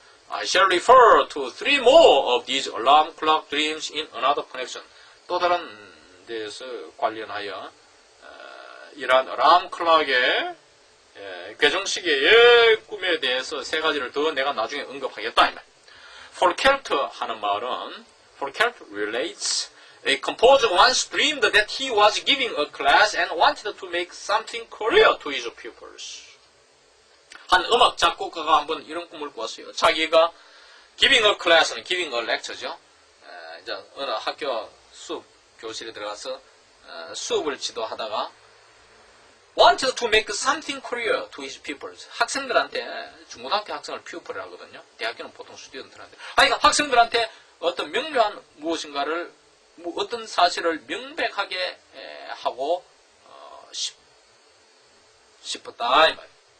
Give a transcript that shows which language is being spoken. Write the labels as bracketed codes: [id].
[en] I shall refer to 3 more of these alarm clock dreams in another connection. [ko] 또 다른 데서 관련하여 이러한 알람 클락의 괴정식의 꿈에 대해서 3가지를 더 내가 나중에 언급하겠다. [en] Foucault [ko] 하는 말은 [en] Foucault relates a composer once dreamed that he was giving a class and wanted to make something clear to his pupils. [ko] 한 음악 작곡가가 한번 이런 꿈을 꿨어요. 자기가 [en] giving a class [ko] 는 [en] giving a lecture [ko] 죠. 이제 어느 학교 수업 교실에 들어가서 수업을 지도하다가 [en] wanted to make something clear to his pupils. [ko] 학생들한테, 중고등학교 학생을 pupil이라고 하거든요. 대학교는 보통 스튜던트한테. 그러니까 학생들한테 어떤 명료한 무엇인가를, 어떤 사실을 명백하게 하고 싶었다 이 말이에요.